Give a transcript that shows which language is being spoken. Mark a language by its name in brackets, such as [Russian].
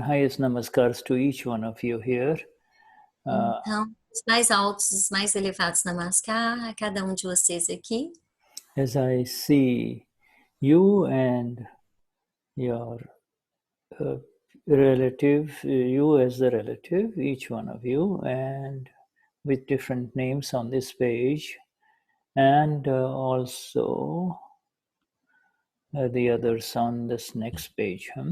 [English] Highest namaskars to each one of you here. [Portuguese] Então, os mais altos, os mais elevados namaskar a cada de vocês aqui. [English] As I see you and your relative, you as the relative, each one of you, and with different names on this page, and also the others on this next page.